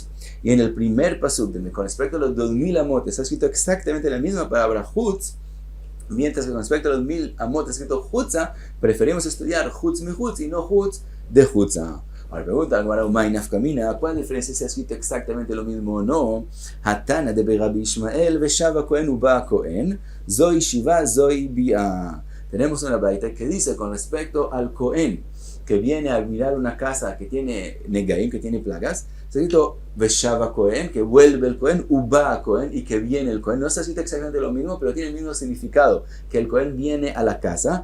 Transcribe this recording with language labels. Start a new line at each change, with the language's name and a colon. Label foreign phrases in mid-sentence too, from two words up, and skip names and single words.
Spanish: Y en el primer pasuk, con respecto a los 2000 amot, está escrito exactamente la misma palabra Jutz. Mientras que con respecto a los 1000 amot está escrito Jutza, preferimos estudiar
Hebrew: חוץ מחוץ
Spanish: y no Jutz de Jutza. Ahora pregunta, ¿cuál diferencia si ha escrito exactamente lo mismo o no?
Hebrew: תנא דרבי ישמעאל ושב כהן ובא כהן זו שיבה זו ביאה.
Spanish: Tenemos una braita que dice con respecto al Cohen que viene a mirar una casa que tiene negaim, que tiene plagas, está escrito
Hebrew: ושב כהן,
Spanish: que vuelve el Cohen,
Hebrew: ובא כהן,
Spanish: y que viene el Cohen. No está escrito exactamente lo mismo, pero tiene el mismo significado, que el Cohen viene a la casa.